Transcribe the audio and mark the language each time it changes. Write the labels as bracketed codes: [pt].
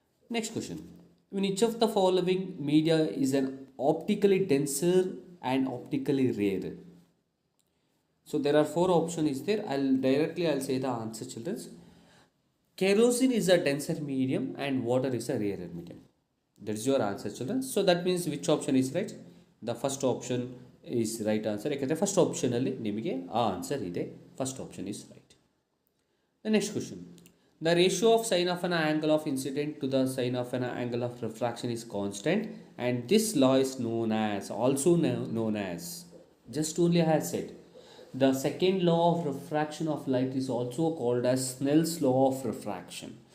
[en] Next question: in which of the following media is an optically denser and optically rarer? So there are four options is there. I'll say the answer, children. Kerosene is a denser medium and water is a rarer medium. That is your answer, children. So that means which option is right? The first option is right answer. [kn] ಯಾಕಂದರೆ first ಆಪ್ಷನಲ್ಲಿ ನಿಮಗೆ ಆ answer ಇದೆ. [en] First option is right. The next question: the ratio of sine of an angle of incident to the sine of an angle of refraction is constant, and this law is also known as, just only I have said, the second law of refraction of light is also called as Snell's law of refraction.